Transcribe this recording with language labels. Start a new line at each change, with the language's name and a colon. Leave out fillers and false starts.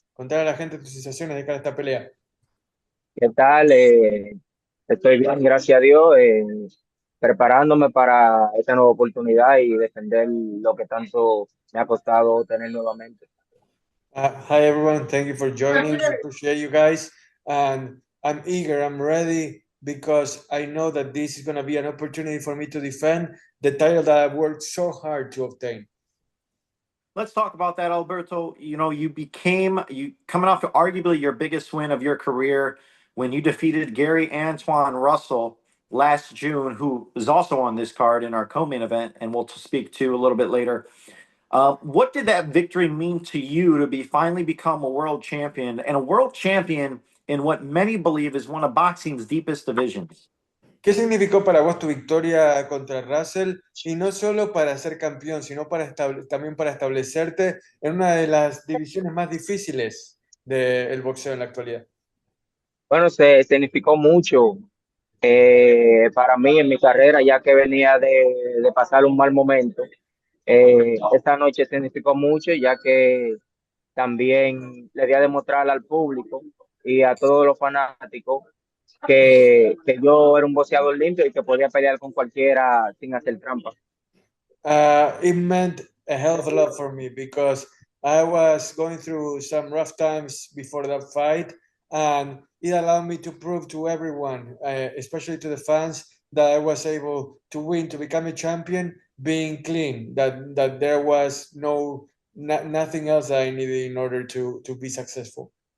Spanish: Contar a la gente tus sensaciones de cara a esta pelea. ¿Qué tal? Estoy bien, gracias a Dios, preparándome para esta nueva oportunidad y defender lo que tanto me ha costado tener nuevamente.
English: Hi everyone, thank you for joining. I appreciate you guys, and I'm eager, I'm ready, because I know that this is going to be an opportunity for me to defend the title that I've worked so hard to obtain. Let's talk about that, Alberto. You know, you coming off arguably your biggest win of your career when you defeated Gary Antuanne Russell last June, who is also on this card in our co-main event, and we'll speak to a little bit later. What did that victory mean to you to finally become a world champion, and a world champion in what many believe is one of boxing's deepest divisions?
Spanish: ¿Qué significó para vos tu victoria contra Russell? Y no solo para ser campeón, sino también para establecerte en una de las divisiones más difíciles del boxeo en la actualidad. Bueno, se significó mucho para mí en mi carrera, ya que venía de pasar un mal momento. Esta noche significó mucho, ya que también le di a demostrar al público y a todos los fanáticos que yo era un boxeador limpio y que podía pelear con cualquiera sin hacer trampa.
English: It meant a hell of a lot for me, because I was going through some rough times before that fight, and it allowed me to prove to everyone, especially to the fans, that I was able to win, to become a champion, being clean, that there was nothing else that I needed in order to be successful.